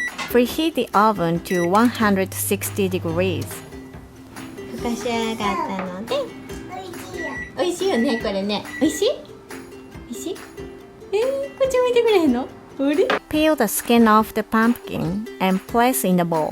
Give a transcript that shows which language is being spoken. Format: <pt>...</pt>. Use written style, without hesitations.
<en>Preheat the oven to 160 degrees.</en> <ja>ふかし上がったのでおいしいよね、これね。おいしい？おいしい？こっち向いてくれへんの？あれ？</ja> <en>Peel the skin off the pumpkin and place in the bowl.</en>